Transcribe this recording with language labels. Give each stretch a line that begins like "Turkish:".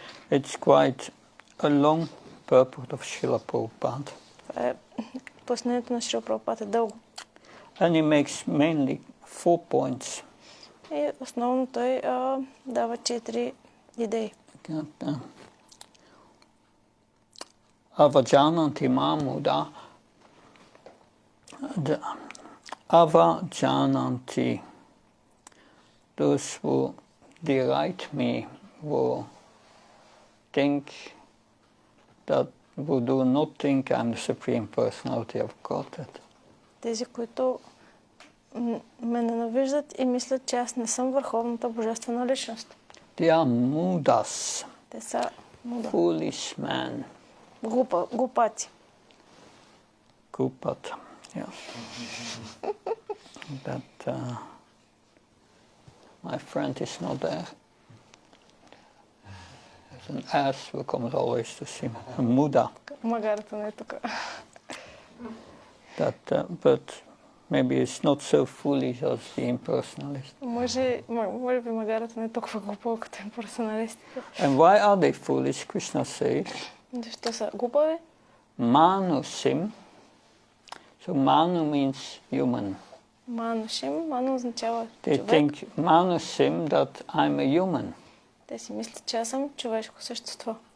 English: It's quite a long purport of Srila Prabhupada.
Bulgarian: Пояснението на Шрила Прабхупад е дълго.
English: And he makes mainly 4 points.
Bulgarian: И основно той дава 4 идеи.
Sanskrit: Avajananti mamuda. Avajananti.
English: Those who deride me will think that who do not think I'm the Supreme Personality of Godhead.
Bulgarian: Тези, които ме ненавиждат и мислят, че аз не съм върховната божествена личност.
English: They are mudas.
Bulgarian: Те са муда.
English: Foolish man.
Bulgarian: Глупаци.
English: Kupat. Yeah. That my friend is not there. There's an ass who comes always to see me. A Muda.
Bulgarian: Магарата не е тук.
English: But maybe it's not so foolish as the impersonalist.
Bulgarian: Може би магарата не е толкова глупава като имперсоналистите.
English: And why are they foolish? Krishna says.
Bulgarian: Защо са глупави?
English: Manusim. So manu means human.
Bulgarian: Манушим. Ману означава
English: They
Bulgarian: човек.
English: think manusim that I'm a human.
Bulgarian: Те си мислят, че аз съм човешко същество.